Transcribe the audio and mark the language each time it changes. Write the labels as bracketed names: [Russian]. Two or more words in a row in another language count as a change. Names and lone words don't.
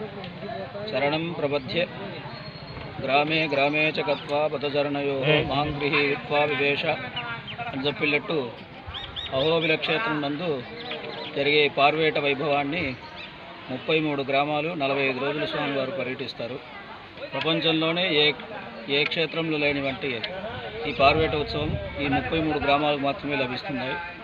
[Sanskrit] शरणं प्रपद्ये ग्रामे ग्रामे च गत्वा पदचरणयोः मां गृहीत्वा विवेश [Telugu] అని చెప్పినట్టు అహోబిల క్షేత్రం నందు జరిగే పార్వేట వైభవాన్ని 33 గ్రామాలు 45 రోజులు స్వామివారు పర్యటిస్తారు. ప్రపంచంలోనే ఏ క్షేత్రంలో లేని వంటి ఈ పార్వేట ఉత్సవం ఈ 33 గ్రామాలకు మాత్రమే లభిస్తున్నాయి.